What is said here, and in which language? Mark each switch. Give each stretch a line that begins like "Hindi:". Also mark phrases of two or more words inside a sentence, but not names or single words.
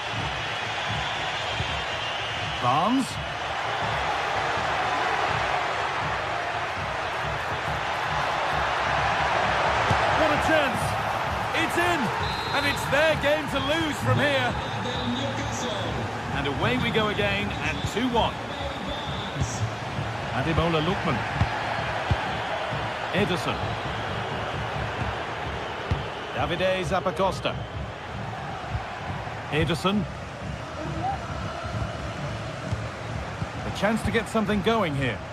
English: Barnes. What a chance. It's in. And it's their game to lose from here. And away we go again at 2-1. Ademola Lookman. Ederson. Davide Zappacosta. Ederson. A chance to get something going here.